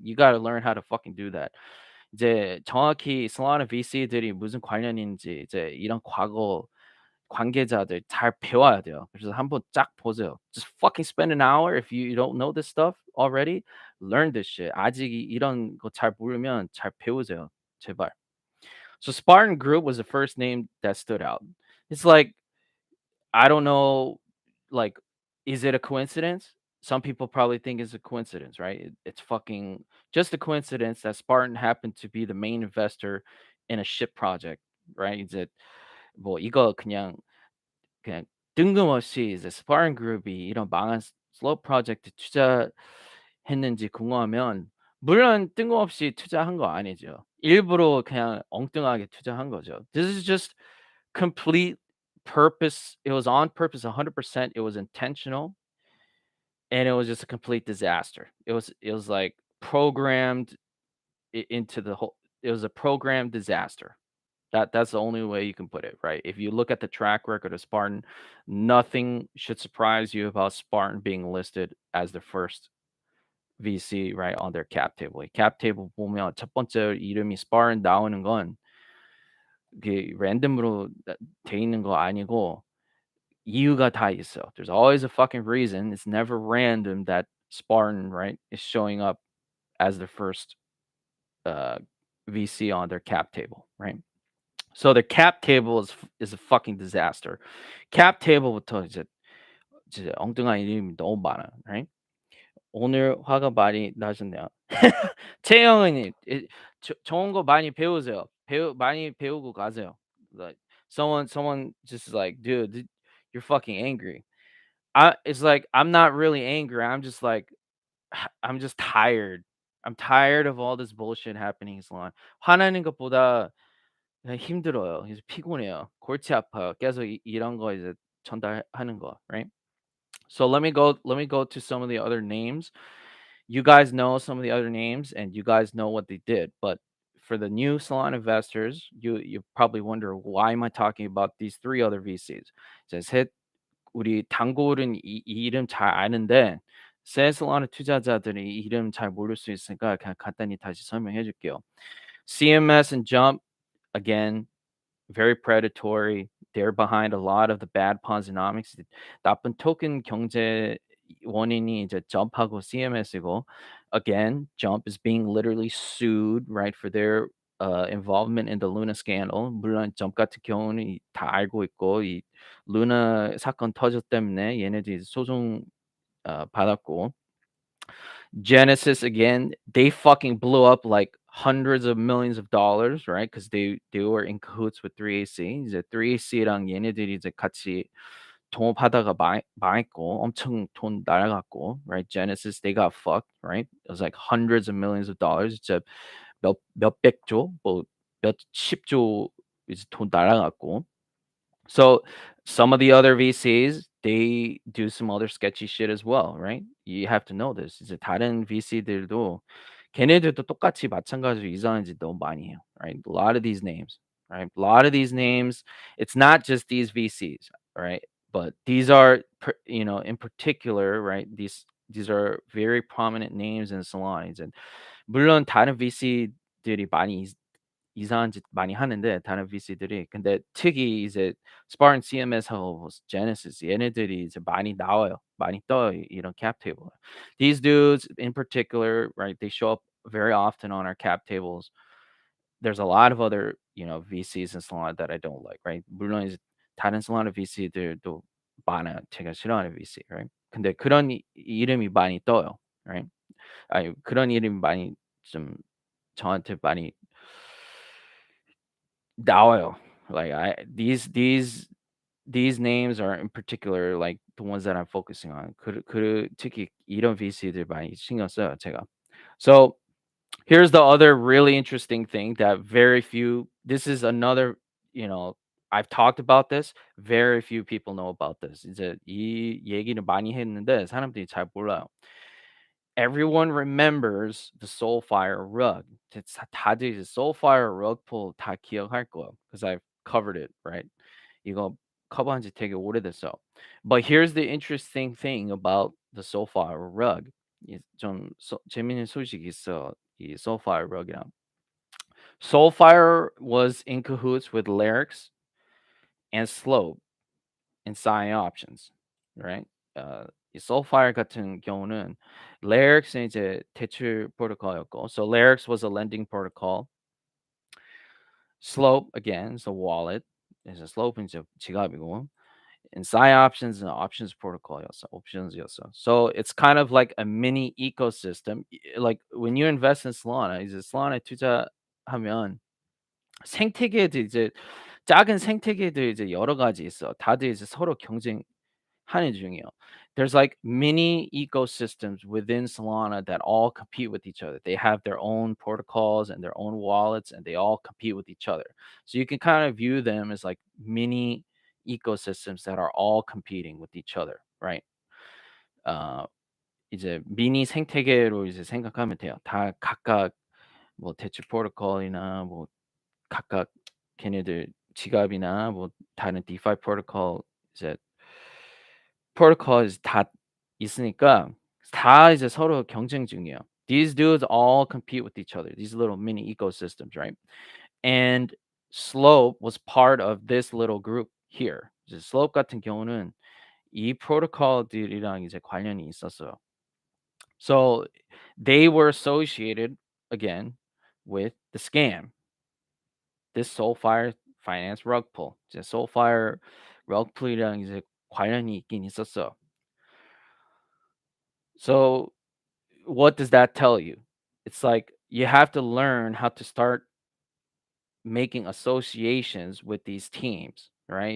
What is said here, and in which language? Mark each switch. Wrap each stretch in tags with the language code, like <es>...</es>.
<en>You got to learn how to fucking do that.</en> <ko>이제 정확히 Solana VC들이 무슨 관련인지 이제 이런 과거 관계자들 잘 배워야 돼요. 그래서 한번 쫙 보세요.</ko> <en>Just fucking spend an hour if you don't know this stuff already. Learn this shit.</en> <ko>아직 이런 거 잘 모르면 잘 배우세요. 제발.</ko> <en>So Spartan Group was the first name that stood out. It's like I don't know, like, is it a coincidence? Some people probably think it's a coincidence, right? It's fucking just a coincidence that Spartan happened to be the main investor in a ship project, right?</en> <ko>이제 뭐 이거 그냥 뜬금없이 이제 Spartan 그룹이 이런 망한 슬로 프로젝트 투자했는지 궁금하면 물론 뜬금없이 투자한 거 아니죠. 일부러 그냥 엉뚱하게 투자한 거죠.</ko> <en>This is just complete purpose. It was on purpose 100%. It was intentional and it was just a complete disaster. It was like programmed into the whole it was a programmed disaster. That's the only way you can put it, right? If you look at the track record of Spartan, nothing should surprise you about Spartan being listed as the first VC, right, on their cap table.</en> <ko>이 cap table 보면 첫 번째 이름이 Spartan 나오는 건 그게 랜덤으로 돼 있는 거 아니고 이유가 다 있어.</ko> <en>There's always a fucking reason. It's never random that Spartan, right, is showing up as the first uh, VC on their cap table, right? So the cap table is a fucking disaster.</en> <ko>cap table부터 이제 이제 엉뚱한 이름이 너무 많아.</ko> <en>right?</en> <ko>오늘 화가 많이 나셨네요. 채영은 좋은 거 많이 배우세요. 많이 배우고 가세요.</ko> <en>Like someone just like, dude, you're fucking angry. It's like I'm not really angry. I'm just like I'm just tired. I'm tired of all this bullshit happening in salon.</en> <ko>화나는 것보다 그냥 힘들어요. 그래서 피곤해요. 골치 아파요. 계속 이런 거 이제 전달하는 거, right?</ko> <en>So let me go to some of the other names. You guys know some of the other names and you guys know what they did, but for the new salon investors, you probably wonder why am I talking about these three other VCs?</en> <ko>이제 셋 우리 단골은 이 이름 잘 아는데 새 살on 투자자들이 이 이름 잘 모를 수 있으니까 그냥 간단히 다시 설명해 줄게요.</ko> <en>CMS and Jump, again, very predatory. They're behind a lot of the bad Ponzinomics.</en> <ko>나쁜 토큰 경제 원인이 이제 Jump하고 CMS이고,</ko> <en>again, Jump is being literally sued, right, for their involvement in the Luna scandal.</en> <ko>물론 Jump 같은 경우는 다 알고 있고 이 루나 사건 터졌 때문에 얘네들이 소송 받았고</ko> <en>Genesis again, they fucking blew up like hundreds of millions of dollars, right? Because they were in cahoots with 3AC.</en> <ko>이제 3AC랑 얘네들이 이제 같이 동업하다가 망했고 엄청 돈 날아갔고, right?</ko> <en>Genesis they got fucked, right? It was like hundreds of millions of dollars.</en> <ko>진짜 몇백 조, 뭐 몇십 조 이제 돈 날아갔고.</ko> <en>So some of the other VCs, they do some other sketchy shit as well, right? You have to know this.</en> <ko>이제 다른 VC들도 걔네들도 똑같이 마찬가지로 이상한 짓 너무 많이 해요, right?</ko> <en>A lot of these names, right? A lot of these names, it's not just these VCs, right? But these are, in particular, right? These are very prominent names in salons, and</en> <ko>물론 다른 VC들이 많이 이상한 짓 많이 하는데 다른 VC들이 근데 특히 이제 Spartan CMS하고 뭐 Genesis 얘네들이 이제 많이 나와요. 많이 떠요. 이런 cap table.</ko> <en>These dudes in particular, right? They show up very often on our cap tables. There's a lot of other, VCs and Solana that I don't like, right?</en> <ko>물론 이제 다른 Solana VC들도 많아요. 제가 싫어하는 VC, right? 근데 그런 이름이 많이 떠요, right? 아니 그런 이름이 많이 좀 저한테 많이 나와요.</ko> <en>Like these names are in particular like the ones that I'm focusing on.</en> <ko>특히 이런 VC들 많이 신경 써요, 제가.</ko> <en>So here's the other really interesting thing that very few this is another, I've talked about this. Very few people know about this.</en> <ko>이제 이 얘기를 많이 했는데 사람들이 잘 몰라요.</ko> <en>Everyone remembers the Soulfire rug.</en> <ko>다들 이제 Soulfire rug pull 다 기억할 거예요.</ko> <en>Because I've covered it, right?</en> <ko>이거 커버한 지 되게 오래됐어요.</ko> <en>But here's the interesting thing about the Soulfire rug.</en> <ko>좀 재밌는 소식이 있어. 이 Soulfire rug이랑.</ko> <en>Soulfire was in cahoots with Lyrics and Slope and Sign Options, right?</en> <ko>이 Soulfire 같은 경우는 Lyrics는 이제 대출 프로토콜이었고,</ko> <en>so Lyrics was a lending protocol. Slope again is a wallet.</en> <ko>이제 Slope은 이제 지갑이고,</ko> <en>and Sign Options is an options protocol이었어.</en> <ko>options이었어.</ko> <en>So it's kind of like a mini ecosystem. Like when you invest in Solana,</en> <ko>이제 Solana 투자하면 생태계들 이제 작은 생태계들 이제 여러 가지 있어. 다들 이제 서로 경쟁하는 중이에요.</ko> <en>There's like mini ecosystems within Solana that all compete with each other. They have their own protocols and their own wallets, and they all compete with each other. So you can kind of view them as like mini ecosystems that are all competing with each other, right?</en> <ko>어, 이제 미니 생태계로 이제 생각하면 돼요. 다 각각 뭐 대출 프로토콜이나 뭐 각각 걔네들 지갑이나 뭐 다른 DeFi 프로토콜 이제 프로토콜이 다 있으니까 다 이제 서로 경쟁 중이에요.</ko> <en>These dudes all compete with each other. These little mini ecosystems, right? And Slope was part of this little group here.</en> <ko>이제 Slope 같은 경우는 이 프로토콜들이랑 이제 관련이 있었어요.</ko> <en>So they were associated again with the scam. This Soulfire Finance rug pull.</en> <ko>이제 Soulfire rug pull이랑 이제 관련이 있긴 있었어.</ko> <en>So what does that tell you? It's like you have to learn how to start making associations with these teams, right?</en>